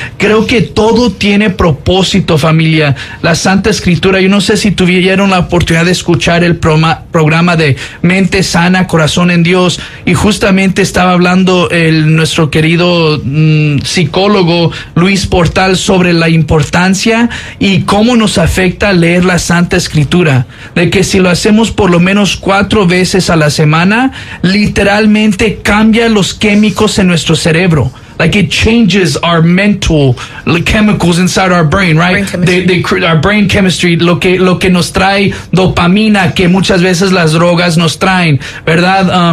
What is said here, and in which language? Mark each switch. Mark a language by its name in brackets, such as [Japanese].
[Spanish] Creo que todo tiene propósito, familia. La Santa Escritura, yo no sé si tuvieron la oportunidad de escuchar el programa de Mente Sana, Corazón en Dios, y justamente estaba hablando nuestro querido psicólogo Luis Portal sobre la importancia y cómo nos afecta leer la Santa Escritura, de que si lo hacemos por lo menos 4 veces a la semana, literalmente cambia los químicos en nuestro cerebro. [English] Like, it changes our mental chemicals inside our brain, right? Our brain chemistry, [Spanish] lo que nos trae dopamina, que muchas veces las drogas nos traen, ¿verdad?